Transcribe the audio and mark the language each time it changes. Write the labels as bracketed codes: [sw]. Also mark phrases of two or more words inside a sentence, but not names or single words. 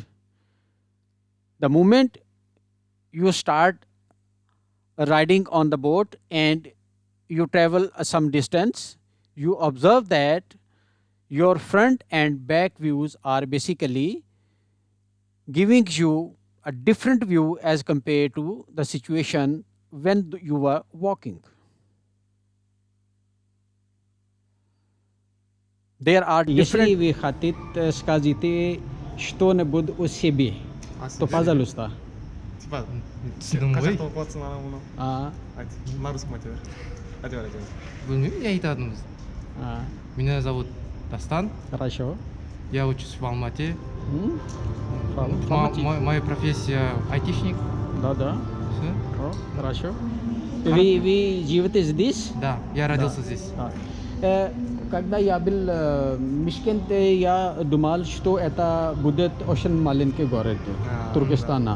[en] The moment you start riding on the boat and you travel some distance, you observe that your front and back views are basically giving you a different view as compared to the situation when you were walking. There are [ru] Если [en] different. [ru] вы хотите сказать что-нибудь о себе, то пожалуйста. Типа, [kk] түсіндің ғой? қазақта оқыватсың анау мынау. А, Айт, [ru] на русском [kk] айта бер. Айта бер, айта бер. Білмеймін, не айтатынымыз. а, [ru] Меня зовут Дастан, хорошо. я учусь в Алмате. М? Моя профессия айтишник. Да, да. Всё. О, хорошо. Вы живете здесь? Да, я родился здесь. Да. Когда я был в Мишкенте, я думал, что это будет очень маленький город Туркестана.